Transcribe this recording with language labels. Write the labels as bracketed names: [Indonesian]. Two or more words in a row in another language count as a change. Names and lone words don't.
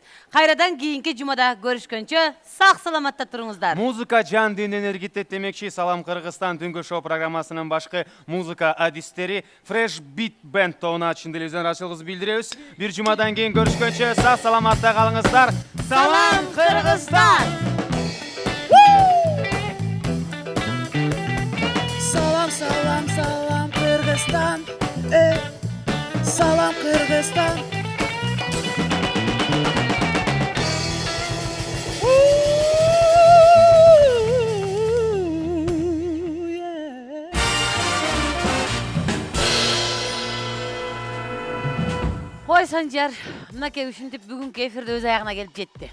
[Kyrgyz] Кайрадан кийинки жумада көрүшкөнчө сак саламатта туруңуздар. Музыка жан денени эргитет демекчи Салам Кыргызстан түнгү шоу программасынын башкы музыка адистери Fresh Beat Band тобуна чын эле ырчылыгыбызды билдиребиз. Бир жумадан кийин көрүшкөнчө сак саламатта калыңыздар. Салам Кыргызстан! Salam salam salam Kırgızstan, salam Kırgızstan. Кой Санжар, мынакей ушинтип бүгүнкү эфирде өз аягына келип жетти.